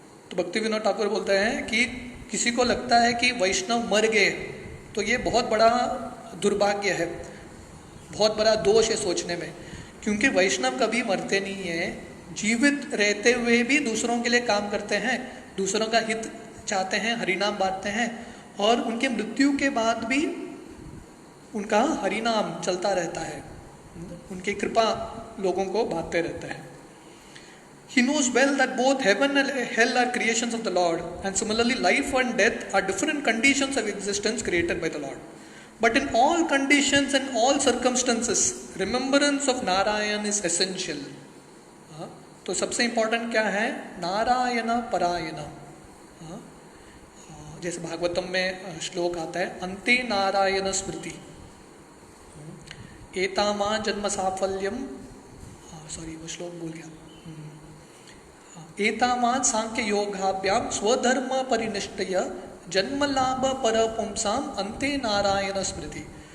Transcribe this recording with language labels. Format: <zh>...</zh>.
<hi>तो भक्ति विनोद ठाकुर बोलते हैं कि किसी को लगता है कि वैष्णव मर गए, तो ये बहुत बड़ा दुर्भाग्य है, बहुत बड़ा दोष है सोचने में, क्योंकि वैष्णव कभी मरते नहीं है, जीवित रहते हुए भी दूसरों के लिए काम करते हैं, दूसरों का हित चाहते हैं, हरिनाम बांटते हैं, और उनके मृत्यु के बाद भी उनका हरिनाम चलता रहता है, उनकी कृपा लोगों को बांटते रहता है।</hi> <en>He knows well that both heaven and hell are creations of the Lord, and similarly, life and death are different conditions of existence created by the Lord. But in all conditions and all circumstances, remembrance of Narayan is essential.</en> <hi>तो सबसे important क्या है? नारायण परायण. जैसे भागवतम में श्लोक आता है,</hi> <sa>अंते नारायण स्मृति एतामा जन्म साफल्यम,</sa> <hi>सॉरी वो श्लोक भूल गया,</hi> <sa>एतामान सांख्य योगाभ्याम स्वधर्म परिनिष्ठय जन्म लाभ पर पुंसाम अंते नारायण स्मृति.</sa>